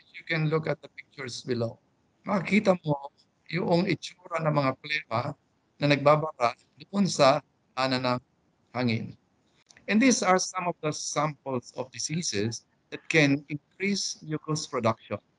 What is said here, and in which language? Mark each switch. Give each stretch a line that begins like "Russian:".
English: You can look at the pictures below.
Filipino: Makikita mo yung itsura ng mga plema na nagbabara doon sa ana ng hangin.
English: And these are some of the samples of diseases that can increase mucus production.